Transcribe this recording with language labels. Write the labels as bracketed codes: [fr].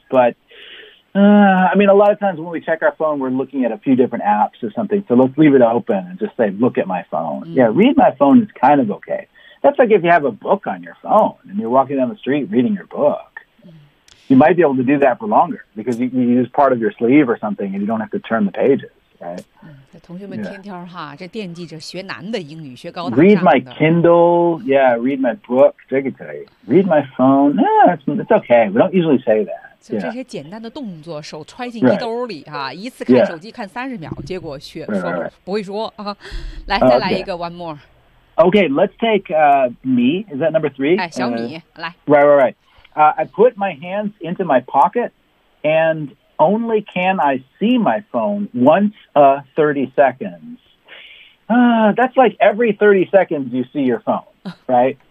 [en] But, I mean, a lot of times when we check our phone, we're looking at a few different apps or something. So let's leave it open and just say, look at my phone. Yeah, read my phone is kind of okay. That's like if you have a book on your phone and you're walking down the street reading your book. You might be able to do that for longer because you use part of your sleeve or something and you don't have to turn the pages, right? [zh] 同学们天天哈，这惦记着学男的英语，学高 [en] 的。Read my Kindle, yeah, read my book, [zh] 这个可以。 [en] Read my phone, yeah, it's okay, we don't usually say that. [zh] 就这些简单的动作，手揣进衣兜里哈，一次看手机看30秒，结果学说不会说啊。来，再来一个 [en] one more. Okay, let's take me, is that number three? [zh] 哎，小米，来。 [en] Right. I put my hands into my pocket, and only can I see my phone once a 30 seconds. That's like every 30 seconds you see your phone, right?